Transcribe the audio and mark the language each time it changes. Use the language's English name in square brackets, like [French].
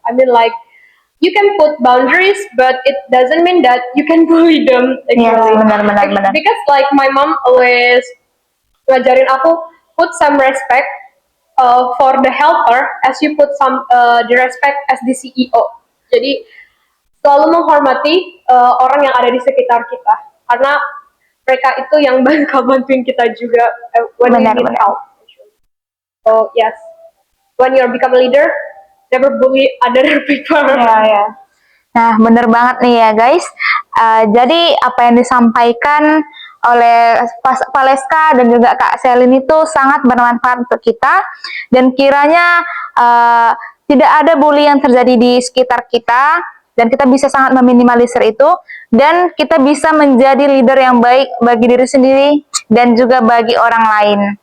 [English] I mean like you can put boundaries, but it doesn't mean that you can bully them. Yes, Actually. [Indonesian] benar. [English] Because like my mom always [Indonesian] ngajarin aku [English] put some respect for the helper as you put some the respect as the CEO. [Indonesian] Jadi selalu menghormati orang yang ada di sekitar kita karena mereka itu yang bakal bantuin kita juga [English] when we need [Indonesian] Benar. [English] help. So yes, when you become a leader, never bully other people. [Indonesian] Ya. Nah, bener banget nih ya guys. Jadi apa yang disampaikan oleh Valeska dan juga Kak Selin itu sangat bermanfaat untuk kita, dan kiranya tidak ada bully yang terjadi di sekitar kita, dan kita bisa sangat meminimalisir itu, dan kita bisa menjadi leader yang baik bagi diri sendiri dan juga bagi orang lain.